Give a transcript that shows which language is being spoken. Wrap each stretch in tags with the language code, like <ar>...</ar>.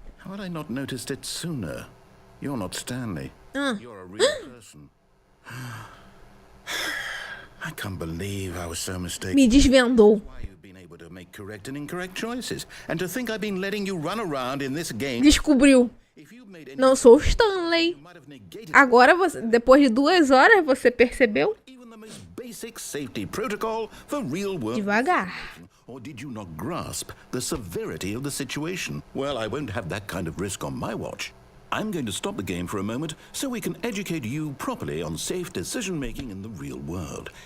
<en>How had I not noticed it sooner? You're not Stanley. You're a real person. I can't believe I was so mistaken.</en> <pt>Me desvendou.</pt> <en>Why you've been able to make correct and incorrect choices, and to think I've been letting you run around in this game.</en> <pt>Descobriu.</pt> <en>If you've made any,</en> <pt>Não sou o Stanley.</pt> <en>you might have negated</en> <pt>Agora, você, depois de 2 horas, você percebeu?</pt> <en>even the most basic safety protocol for real world.</en> <pt>Devagar.</pt> <en>Or did you not grasp the severity of the situation? Well, I won't have that kind of risk on my watch. I'm going to stop the game for a moment so we can educate you properly on safe decision-making in the real world.</en>